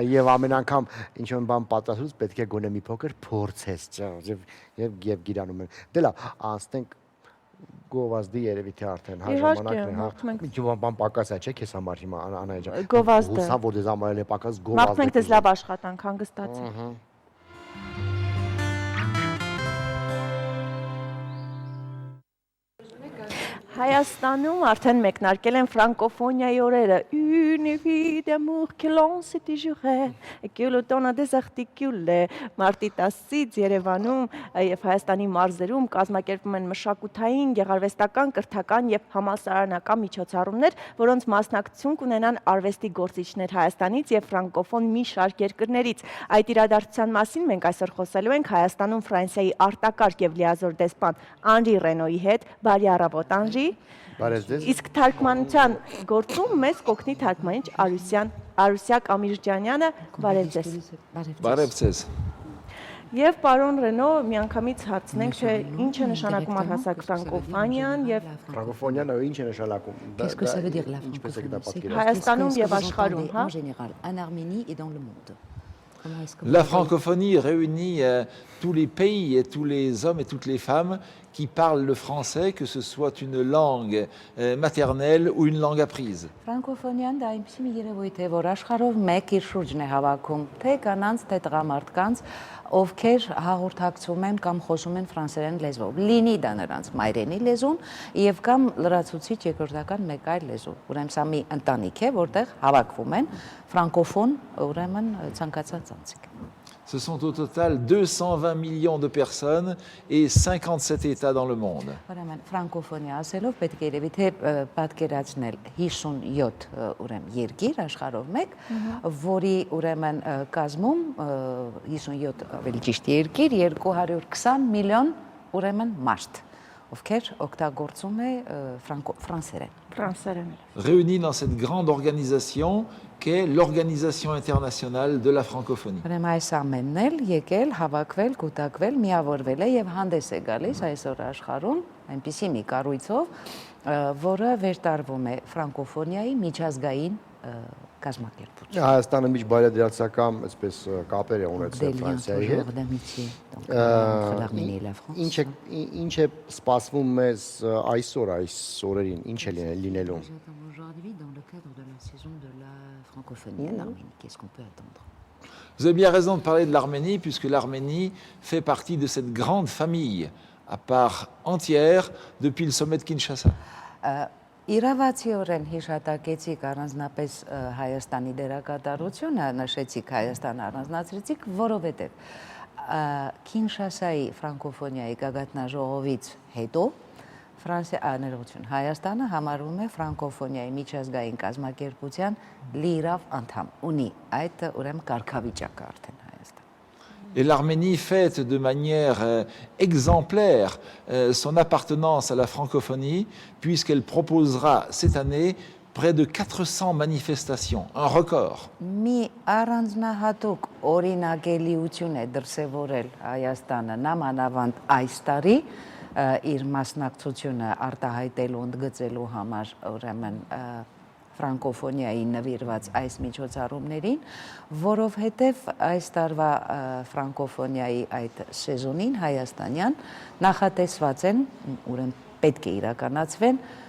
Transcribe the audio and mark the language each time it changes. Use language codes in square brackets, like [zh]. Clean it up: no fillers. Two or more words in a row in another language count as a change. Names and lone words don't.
[hy] Եվ ամեն անգամ ինչ որ բան պատասխանելուց պետք է գոնե մի փոքր փորձես, եւ գիրանում են։ Դե լավ, անցնենք գովազդի երևի թե արդեն հա ժամանակն է, հա։ Ինչ բան պակաս է, չէ՞ քեզ համար հիմա Անահիտ ջան։ Գովազդը։ Հուսամ որ դեզ համար էլ է պակաս գովազդը։ Մաղթենք դες լավ աշխատանք, հանգստացեք։ Հայաստանում արդեն մեկնարկել են ֆրանկոֆոնիայի օրերը։ [fr] Une vie d'amour que l'on se dirait et que le temps des articules [hy] մարտի 10-ից Երևանում եւ Հայաստանի մարզերում կազմակերպվում են մշակութային, գեղարվեստական, կրթական եւ համալսարանական միջոցառումներ, որոնց մասնակցություն կունենան արվեստի գործիչներ Հայաստանից եւ ֆրանկոֆոն մի շարք երկրներից։ Այդ իրադարձության մասին մենք այսօր խոսելու ենք Հայաստանում Ֆրանսիայի արտակարգ եւ լիազոր դեսպան Անրի Ռենոյի հետ։ Բարի առավոտ, Անրի։ Իսկ թարգմանության գործում մեզ կօգնի թարգմանիչ Արուսյակ Ամիրջանյանը, բարև ձեզ։ Բարև ձեզ։ Եւ պարոն Ռենո, միանգամից հարցնենք, թե ինչ է նշանակում առհասարակ ֆրանկոֆոնիան եւ ֆրանկոֆոնիան ինչ է նշանակում։ [fr] Qu'est-ce que ça veut dire la francophonie? [hy] Հայաստանում եւ աշխարհում, հա։ [fr] En général, en Arménie et dans le monde. La francophonie réunit tous les pays et tous les hommes et toutes les femmes qui parlent le français, que ce soit une langue maternelle ou une langue apprise. [hy] Ֆրանկոֆոնիան դա այնպեսի մի երևույթ է, որ աշխարհով մեկ իր շուրջն է հավաքում, թե կանանց, թե տղամարդկանց, ովքեր հաղորդակցում են կամ խոսում են ֆրանսերեն լեզվով։ Լինի դա նրանց մայրենի լեզուն եւ կամ լրացուցիչ երկրորդական մեկ այլ լեզու։ Ուրեմն սա մի ընտանիք է, որտեղ հավաքվում են ֆրանկոֆոն, ուրեմն ցանկացած անձիկ։ [fr] Ce sont au total 220 millions de personnes et 57 États dans le monde. [hy] Ուրեմն ֆրանկոֆոնիա ասելով պետք է երևի թե պատկերացնել 57 ուրեմն երկիր աշխարհով մեկ, որի ուրեմն կազմում 57 ավելի ճիշտ երկիր 220 միլիոն ուրեմն մարդ, ովքեր օգտագործում է ֆրանսերեն։ [fr] Réunis dans cette grande organisation qu'est l'Organisation internationale de la francophonie. [hy] Ուրեմն այս ամենն էլ եկել, հավաքվել, կուտակվել, միավորվել է եւ հանդես է գալիս այսօր աշխարհում այնպիսի մի կառույցով, որը վերտարվում է ֆրանկոֆոնիայի միջազգային կազմակերպություն։ Հայաստանը միջբայրադարձական այսպես կապեր է ունեցել Ֆրանսիայի հետ։ Ինչ է սպասվում մեզ այսօր այս օրերին, ինչ է լինելու։ [fr] Vous avez bien raison de parler de l'Arménie, puisque l'Arménie fait partie de cette grande famille à part entière depuis le sommet de Kinshasa. [hy] Իրավացիորեն հիշատակեցիք առանձնապես Հայաստանի դերակատարությունը, նշեցիք Հայաստանը առանձնացրեցիք, որովհետև Քինշասայի ֆրանկոֆոնիայի գագաթնաժողովից հետո Հայաստանը համարվում է ֆրանկոֆոնիայի միջազգային կազմակերպության լիիրավ անդամ, ունի այդ ուրեմն կարգավիճակը արդեն Հայաստան։ [fr] Et l'Arménie fête de manière exemplaire son appartenance à la francophonie, puisqu'elle proposera cette année près de 400 manifestations, un record. [hy] Մի առանձնահատուկ օրինակելիություն է դրսևորել Հայաստանը նամանավանդ այս տարի իր մասնակցությունը արտահայտելու ընդգծելու համար ուրեմն ֆրանկոֆոնիայի նվիրված այս միջոցառումներին, որովհետև այս տարվա ֆրանկոֆոնիայի այդ սեզոնին հայաստանյան նախատեսված են, ուրեմն պետք է իրականացվեն